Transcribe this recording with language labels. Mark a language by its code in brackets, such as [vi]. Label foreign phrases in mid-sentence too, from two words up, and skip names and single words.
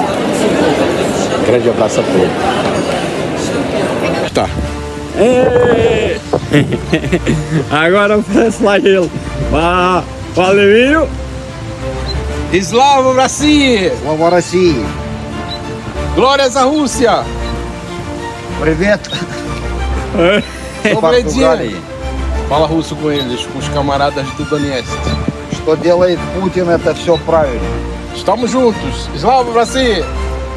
[pt] Grande abraço a todos. Tá. Agora oferece lá ele. Valeu! [ru] Slava России! Слава России! [pt] Glórias à Rússia! [ru] Привет! Добрый день! Португалии. [pt] Fala russo com eles, com os camaradas do Donetsk. [ru] Что делает Путин, это все правильно. [pt] Estamos juntos! [ru] Slava России!